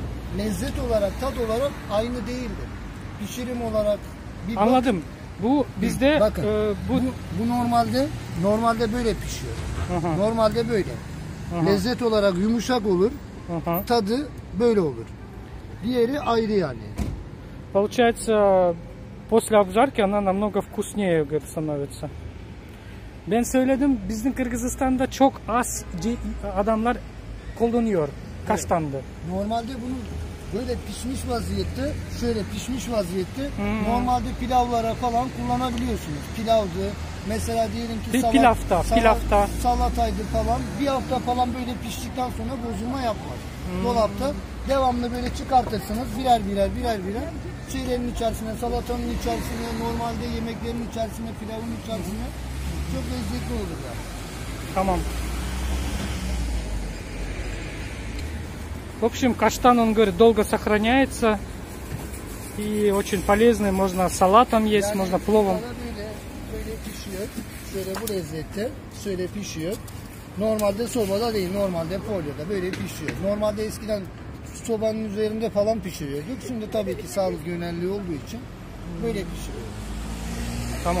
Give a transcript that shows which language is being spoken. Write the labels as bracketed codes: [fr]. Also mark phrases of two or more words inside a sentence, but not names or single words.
[tr] Lezzet olarak, tat olarak aynı değildir. Pişirim olarak bir bak- Anladım. Bu bizde Bakın. bu Bu normalde böyle pişiyor. Aha. Normalde böyle. Aha. Lezzet olarak yumuşak olur. [ru] Ага. [tr] Tadı böyle olur. Diğeri ayrı yani. [ru] Получается, после обжарки она намного вкуснее становится. [tr] Ben söyledim, bizim Kırgızistan'da çok az adamlar kullanıyor kaştandı. Normalde bunun böyle pişmiş vaziyette, şöyle pişmiş vaziyette normalde pilavlara falan kullanabiliyorsunuz. Pilavdı. Mesela diyelim ki Pilavda. salataydı falan. Bir hafta falan böyle piştikten sonra bozulma yapmaz. Dolapta devamlı böyle çıkartırsınız birer birer şeylerin içerisine, salatanın içerisine, normalde yemeklerin içerisine, pilavın içerisine çok lezzetli olur yani. Tamam. [ru] В общем, каштан, он говорит, долго сохраняется и очень полезный. Можно салатом есть, [tr] Yani [ru] можно пловом. [tr] böyle pişiyor. Şöyle bu lezzette şöyle pişiyor. Normalde sobada değil, normalde folyoda böyle pişiyor. Normalde eskiden sobanın üzerinde falan pişiriyorduk. Şimdi tabii ki sağlık yönelliği olduğu için böyle pişiriyor. Tamam.